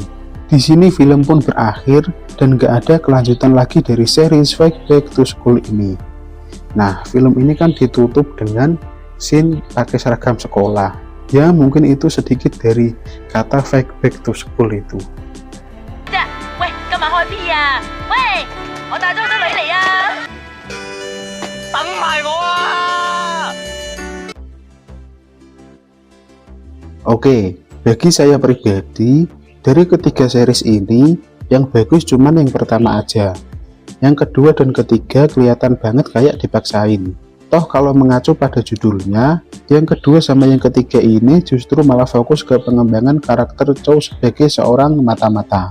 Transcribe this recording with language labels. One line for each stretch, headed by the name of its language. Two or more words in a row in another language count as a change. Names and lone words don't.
Indonesian: Di sini film pun berakhir dan gak ada kelanjutan lagi dari series Fight Back to School ini. Nah, film ini kan ditutup dengan scene pakai seragam sekolah. Ya, mungkin itu sedikit dari kata Fight Back to School itu. Weh,
Cantonese: 今日開 P 啊！喂，我帶咗好多女嚟啊！等埋我啊！
Indonesian: Oke, bagi saya pribadi, dari ketiga series ini, yang bagus cuman yang pertama aja. Yang kedua dan ketiga kelihatan banget kayak dipaksain. Toh kalau mengacu pada judulnya, yang kedua sama yang ketiga ini justru malah fokus ke pengembangan karakter Chow sebagai seorang mata-mata.